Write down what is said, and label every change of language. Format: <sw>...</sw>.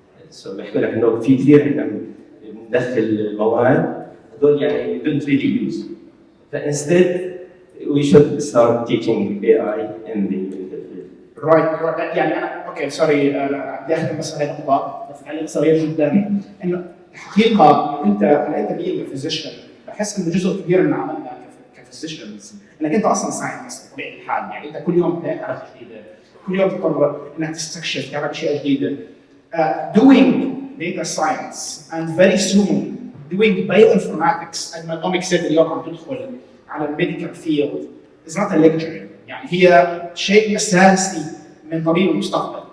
<ar>So بيحكوا لك إنه في كثير إحنا بندخل مواد هذول يعني</ar> <en>don't really use. فinstead we should start teaching AI in the medical field. Right.</en> <ar>يعني أنا اوكي سوري بدي اختم بس هاي النقطه بس تعليق صغير جدا انه الحقيقه انت بينج فيزيشن بحس انه جزء كبير من عملنا كفيزيشنز انك انت اصلا ساينتست بطبيعه الحال، يعني انت كل يوم بتعرف جديده، كل يوم تقرر انك تستكشف تعرف اشياء جديده.</ar> <en>Doing data science and very soon doing bioinformatics as my said</en> <ar>اليوم عم تدخل على الميديكال فيلد</ar> <en>is not a luxury،</en> <ar>يعني هي شيء اساسي من طريق المستقبل.</ar>